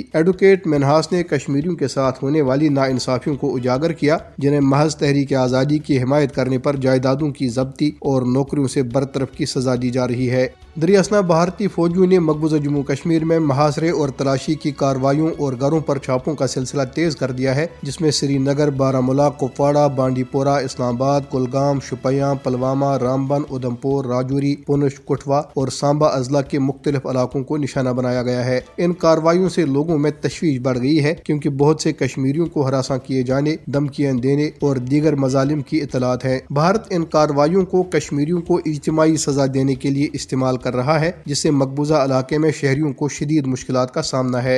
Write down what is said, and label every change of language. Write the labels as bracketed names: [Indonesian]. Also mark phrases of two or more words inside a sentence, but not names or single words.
[Urdu] ایڈوکیٹ منہاس نے کشمیریوں کے ساتھ ہونے والی ناانصافیوں کو اجاگر کیا، جنہیں محض تحریک آزادی کی حمایت کرنے پر جائیدادوں کی ضبطی اور نوکریوں سے برطرف کی سزا دی جا رہی ہے۔ دریاسنا بھارتی فوجیوں نے مقبوضہ جموں کشمیر میں محاصرے اور تلاشی کی کارروائیوں اور گھروں پر چھاپوں کا سلسلہ تیز کر دیا ہے، جس میں سری نگر، بارہمولہ، کپواڑہ، بانڈی پورہ، اسلام آباد، کلگام، شوپیاں، پلوامہ، رامبن، ادھمپور، راجوری، پونچھ، کٹھوا اور سامبا اضلاع کے مختلف علاقوں کو نشانہ بنایا گیا ہے۔ ان کارروائیوں سے لوگوں میں تشویش بڑھ گئی ہے کیونکہ بہت سے کشمیریوں کو ہراساں کیے جانے، دھمکیاں دینے اور دیگر مظالم کی اطلاعات ہے۔ بھارت ان کارروائیوں کو کشمیریوں کو اجتماعی سزا دینے کے لیے استعمال کر رہا ہے، جس سے مقبوضہ علاقے میں شہریوں کو شدید مشکلات کا سامنا ہے۔